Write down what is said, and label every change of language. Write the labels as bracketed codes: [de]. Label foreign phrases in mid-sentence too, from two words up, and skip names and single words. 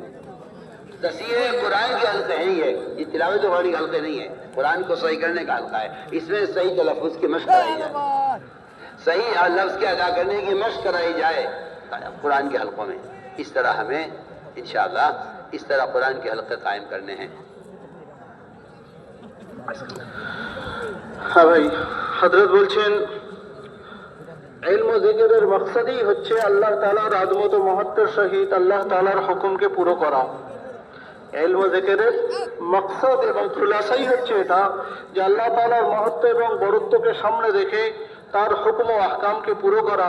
[ur] تفسیر قرآن کے حلقے ہیں یہ تلاوت قرآن کے حلقے نہیں ہے، قرآن کو صحیح کرنے کا حلقہ ہے۔ اس میں صحیح تلفظ کی مشق کرائی جائے، صحیح لفظ کے ادا کرنے کی مشق کرائی جائے قرآن کے حلقوں میں۔ اس طرح ہمیں انشاءاللہ اس طرح قرآن کے حلقے قائم کرنے ہیں۔ [bn] হ্যাঁ ভাই, হযরত বলছেন ইলম ও জিকিরের মকসদই হচ্ছে আল্লাহ তাআলার আযমত ও মহত্বের সহিত আল্লাহ তাআলার হুকুমকে পুরো করা। ইলম ও জিকিরের মকসদ এবং খুলাসাই হচ্ছে এটা যে আল্লাহ তাআলার মহত্ব এবং বড়ত্বকে সামনে রেখে তার হুকুম ও আহকামকে পুরো করা।